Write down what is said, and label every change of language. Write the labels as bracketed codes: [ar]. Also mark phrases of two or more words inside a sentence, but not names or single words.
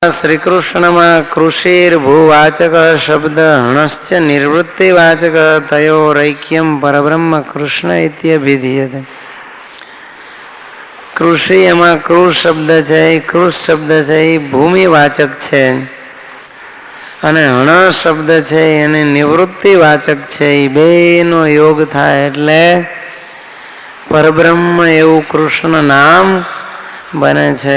[sa] श्री कृष्ण में कृषिर भूवाचक शब्द हणश्च निर्वृत्तिवाचक तयोरैक्यम परब्रह्म कृष्ण इत्यभिधीयते। [gu] कृषि एમાં કૃષ શબ્દ છે, કૃષ શબ્દ છે એ ભૂમિવાચક છે અને હણ શબ્દ છે એને નિવૃત્તિવાચક છે. એ બેનો યોગ થાય એટલે પરબ્રહ્મ એવું કૃષ્ણ નામ બને છે.